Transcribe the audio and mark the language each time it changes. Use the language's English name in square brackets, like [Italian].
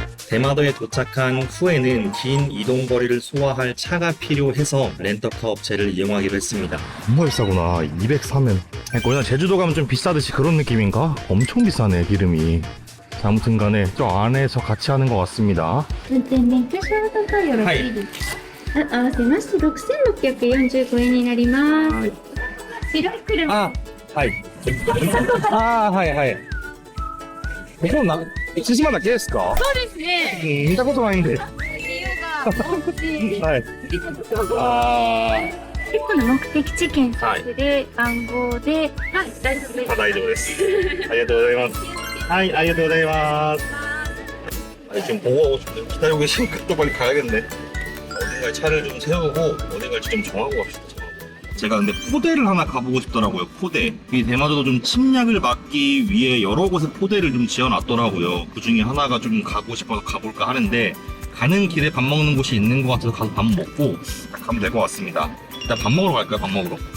[Korean] 대마도에 도착한 후에는 긴 이동 거리를 소화할 차가 필요해서 렌터카 업체를 이용하기로 했습니다. 정말 비싸구나. 203엔. 그냥 제주도 가면 좀 비싸듯이 그런 느낌인가? 엄청 비싸네, 기름이. 자, 아무튼 간에 저 안에서 같이 하는 것 같습니다. [Japanese] 運転免許証とかよろしいですか、合わせまして6645円になります。白い車。 아, 하이. 아, 하이, 하이. [Korean] 이거 나, [Japanese] 1時間だけですか? そうですね。見たことないんで。理由が大きい。はい。あ一個の目的地検索で暗号で、はい、大丈夫です。大丈夫です。ありがとうございます。はい、ありがとうございます。 [Korean] 아니, 지금 보고 하고 싶은데 기다리고 계시니까 또 빨리 가야겠네. 어딘가에 차를 좀 세우고 어디 갈지 좀 정하고 갑시다. 제가 근데 포대를 하나 가보고 싶더라고요. 포대. 이 대마도도 좀 침략을 막기 위해 여러 곳에 포대를 좀 지어놨더라고요. 그 중에 하나가 좀 가고 싶어서 가볼까 하는데 가는 길에 밥 먹는 곳이 있는 것 같아서 가서 밥 먹고 가면 될 것 같습니다. 일단 밥 먹으러 갈까요? 밥 먹으러.